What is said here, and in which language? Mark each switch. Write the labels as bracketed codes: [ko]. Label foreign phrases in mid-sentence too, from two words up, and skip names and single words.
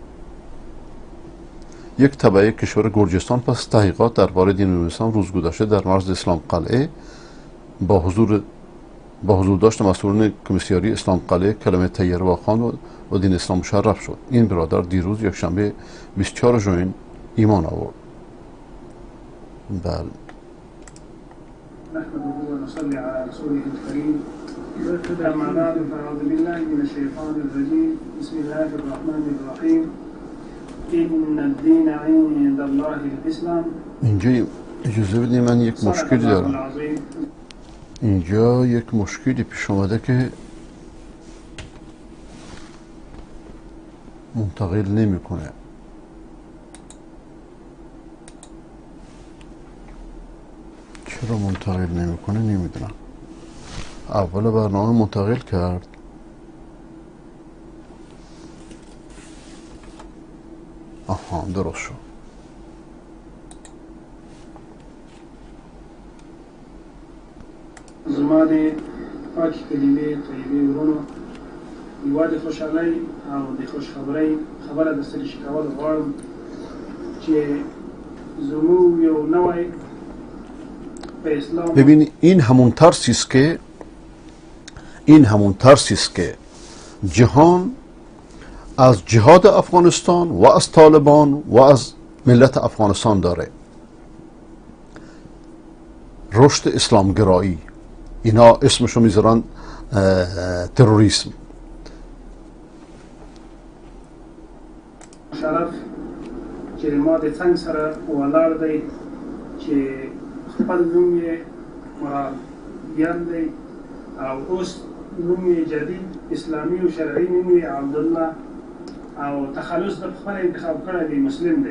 [fa] یک تبعه کشور گرجستان پس تحقیقات درباره دین اسلام روز گذشته در مرز اسلام قلعه با حضور داشت مسئولین کمیسیاری اسلام قلعه کلمه طیبه خان و دین اسلام مشرف شد. این برادر دیروز یکشنبه 24 ژوئن ایمان آورد. بله. [ar] نحمده ونصلي على رسوله الكريم. أما بعد فأعوذ بالله من الشيطان الرجيم. بسم الله الرحمن الرحيم. إن الدين عند الله الإسلام. [fa] اینجا اجازه بدید من یک مشکلی دارم. اینجا یک مشکلی پیش اومده که منتقل نمیکنه. چرا منتقل نمیکنه نمیدونم. اول برنامه منتقل کرد، آها درست شد. [ps] زما د پاکې کلمې طیبې ورونو یوه د خوشحالۍ او د خوشخبرۍ خبره درسره شریکول غواړم چې زموږ یو نوی به اسلام. [fa] ببین این همون ترسی است که جهان از جهاد افغانستان و از طالبان و از ملت افغانستان داره. رشد اسلامگرایی، اینا اسمشو میذارن تروریسم. [ps] شرف چې ما د څنګ سره ولاړ دی چې خپل نوم یې مرادیان دی او اوس نوم یې جدید اسلامي او شرعي نوم یې عبدالله او تخلص د خپل انتخاب کړی دی مسلم دی.